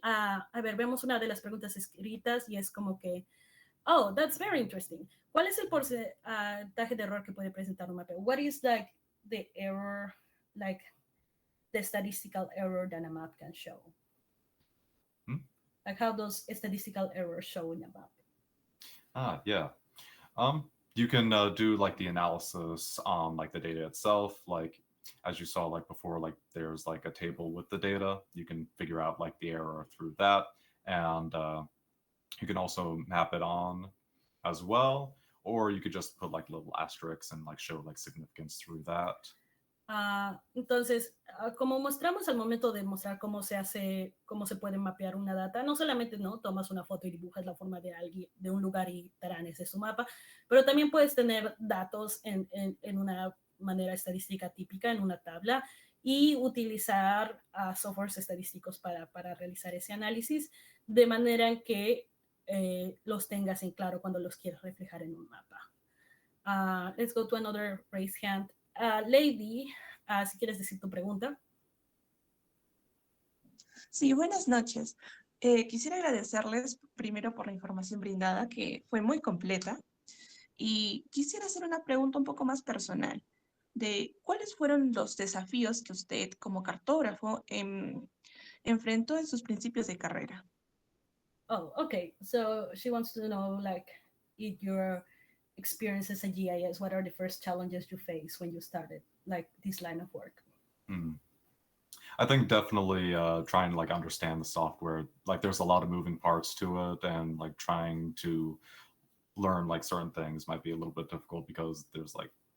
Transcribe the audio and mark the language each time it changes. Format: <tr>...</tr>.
<es>A ver, vemos una de las preguntas escritas y es como que,</es> <en>oh, that's very interesting.</en> <es>¿Cuál es el porcentaje de error que puede presentar un mapeo?</es> <en>What is like the error, like the statistical error that a map can show? Like how does statistical error show in a map? Yeah. You can do like the analysis on like the data itself, like as you saw like before, like there's like a table with the data. You can figure out like the error through that, and you can also map it on as well, or you could just put like little asterisks and like show like significance through that.</en> <es>Entonces, como mostramos al momento de mostrar cómo se puede mapear una data, no solamente tomas una foto y dibujas la forma de un lugar y tarán, ese es su mapa, pero también puedes tener datos en una manera estadística típica, en una tabla, y utilizar softwares estadísticos para realizar ese análisis, de manera en que los tengas en claro cuando los quieres reflejar en un mapa.</es> <en>Let's go to another raised hand.</en> <es>Lady, si quieres decir tu pregunta. Sí, buenas noches. Quisiera agradecerles primero por la información brindada, que fue muy completa, y quisiera hacer una pregunta un poco más personal, de cuáles fueron los desafíos que usted como cartógrafo enfrentó en sus principios de carrera.</es> <en>Oh, okay. So she wants to know, like, in your experience as a GIS, what are the first challenges you faced when you started, like, this line of work? I think definitely trying to like understand the software. Like, there's a lot of moving parts to it, and like trying to learn like certain things might be a little bit difficult because there's like</en>